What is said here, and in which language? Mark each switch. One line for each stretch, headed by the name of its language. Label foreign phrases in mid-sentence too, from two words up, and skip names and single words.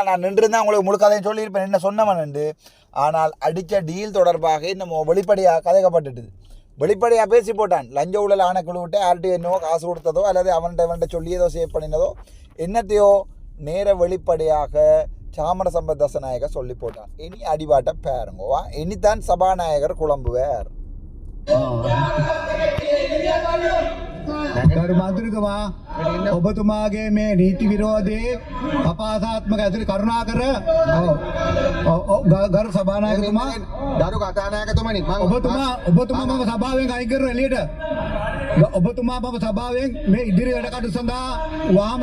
Tamil: நான் நின்றுருந்தேன் உங்களுக்கு முழுக்கதையும் சொல்லியிருப்பேன் என்ன சொன்னவன் என்று. ஆனால் அடித்த டீல் தொடர்பாக இன்னும் வெளிப்படையாக கதைக்கப்பட்டுட்டுது. வெளிப்படையாக பேசி போட்டான். லஞ்ச ஊழல் ஆணைக்குழுவிட்டு யார்கிட்ட என்னவோ காசு கொடுத்ததோ அல்லது அவன்கிட்ட சொல்லியதோ சேவ் பண்ணினதோ என்னத்தையோ நேர வெளிப்படையாக சாமர சம்பத் தசநாயக சொல்லி போட்டான். இனி அடிபாட்ட பாருங்கோவா, இனித்தான் சபாநாயகர் குழம்புவார்.
Sinhala: ගරු මන්ත්‍රීතුමා, ඔබතුමාගේ මේ නීති විරෝධී අපහාසාත්මක ඇතුළු කරුණාකර ගරු සභානායකතුමා, ගරු කතානායකතුමනි, ඔබතුමා මම සභාවෙන් අයින් කරන එළියට. ඔබතුමා මම සභාවෙන් මේ ඉදිරි වැඩ කටයුතු සඳහා වහම